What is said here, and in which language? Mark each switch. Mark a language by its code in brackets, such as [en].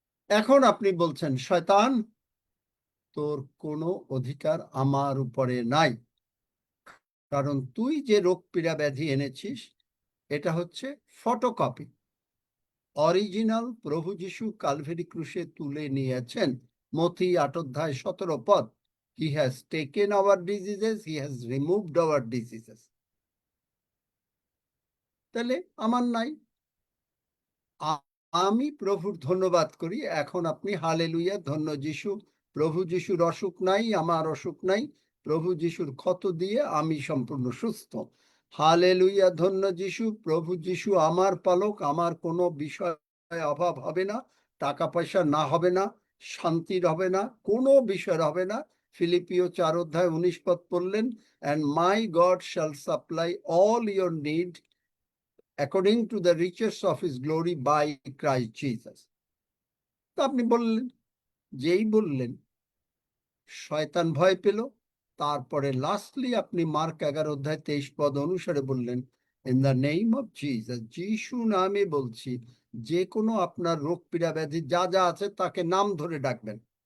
[bn] এখন আপনি বলছেন শয়তান তোর কোনো অধিকার আমার উপরে নাই, কারণ তুই যে রোগ পীড়া ব্যাধি এনেছিস এটা হচ্ছে ফটোকপি। অরিজিনাল প্রভু যিশু কালভেরি ক্রুশে তুলে নিয়েছেন। [en] মথি 8:17 He has taken our diseases, he has removed our diseases. [bn] তাহলে আমার নাই, আমি প্রভুর ধন্যবাদ করি। এখন আপনি হালেলুয়া, ধন্য যিশু, প্রভু যিশুর অসুখ নাই, আমার অসুখ নাই, প্রভু যিশুর ক্ষত দিয়ে আমি সম্পূর্ণ সুস্থ। হালেলুয়া, ধন্য যিশু, প্রভু যিশু আমার পালক, আমার কোনো বিষয় অভাব হবে না, টাকা পয়সা না হবে না, শান্তির হবে না, কোনো বিষয়ের হবে না। ফিলিপিও 4:19 পড়লেন, [en] and my God shall supply all your need according to the riches of his glory by Christ Jesus. [bn] তো আপনি বললেন, যেই বললেন শয়তান ভয় পেল। তারপরে লাস্টলি আপনি মার্ক 11:23 অনুসারে বললেন [en] in the name of Jesus, [bn] যিশু নামে বলছি, যে কোনো আপনার রোগ পীড়া ব্যাধি যা যা আছে তাকে নাম ধরে ডাকবেন।